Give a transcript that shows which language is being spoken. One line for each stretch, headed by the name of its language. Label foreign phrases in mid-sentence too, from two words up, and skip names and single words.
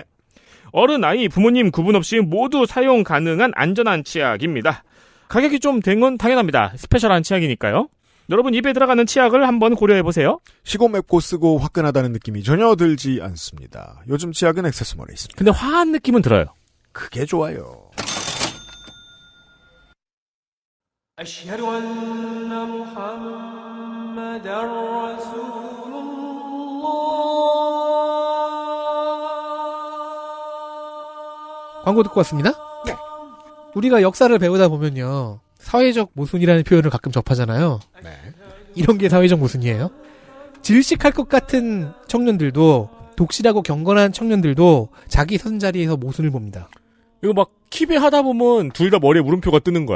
Korean: 어른, 아이, 부모님 구분 없이 모두 사용 가능한 안전한 치약입니다. 가격이 좀 된 건 당연합니다. 스페셜한 치약이니까요. 여러분 입에 들어가는 치약을 한번 고려해보세요. 시고 맵고 쓰고 화끈하다는 느낌이 전혀 들지 않습니다. 요즘 치약은 액세스몰에 있습니다. 근데 화한 느낌은 들어요. 그게 좋아요.
Arabic: أشهد أن محمدًا رسول الله.
Korean: 광고 듣고 왔습니다. 네. 우리가 역사를 배우다 보면요. 사회적 모순이라는 표현을 가끔 접하잖아요. 네. 이런 게 사회적 모순이에요. 질식할 것 같은 청년들도 독실하고 경건한 청년들도 자기 선자리에서 모순을 봅니다. 이거 막 킵에 하다 보면 둘 다 머리에 물음표가 뜨는 거야.